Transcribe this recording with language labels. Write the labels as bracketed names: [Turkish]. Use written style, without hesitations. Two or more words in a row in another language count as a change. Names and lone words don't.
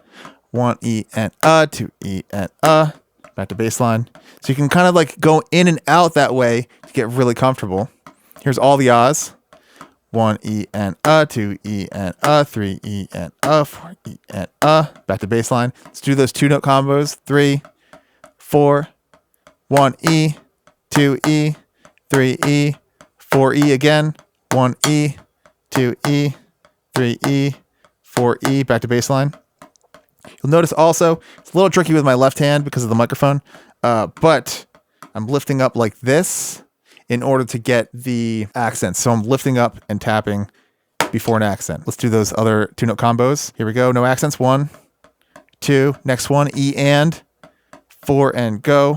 [English] 1 E and 2 E and back to bass line. So you can kind of like go in and out that way to get really comfortable. Here's all the ahs. 1 E and 2 E and 3 E and 4 E and back to bass line. Let's do those 2-note combos. 3, 4, 1 E, 2 E, 3 E, 4 E again. 1 E, 2 E, 3 E, 4 E, back to bass line. You'll notice also, it's a little tricky with my left hand because of the microphone, but I'm lifting up like this in order to get the accents. So I'm lifting up and tapping before an accent. Let's do those other 2-note combos. Here we go. No accents. 1, 2. Next one, E and 4 and go.